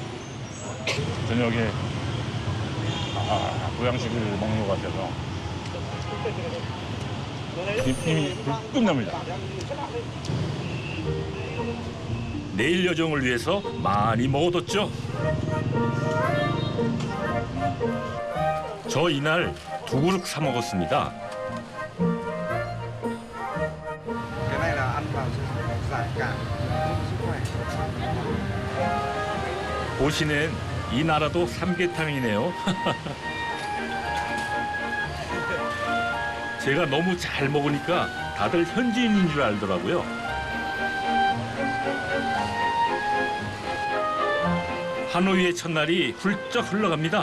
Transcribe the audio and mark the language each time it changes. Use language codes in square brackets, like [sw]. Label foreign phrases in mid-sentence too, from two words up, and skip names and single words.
[ko] 저녁에 보양식을 먹는 것 같아서 힘이 불끈 납니다. 내일 여정을 위해서 많이 먹어뒀죠. 저 이날 2그릇 사 먹었습니다. [vi] Cái này là ăn vào giải cảm sức khỏe. [ko] 보시는 이 나라도 삼계탕이네요. 제가 너무 잘 먹으니까 다들 현지인인 줄 알더라고요. 하노이의 첫날이 훌쩍 흘러갑니다.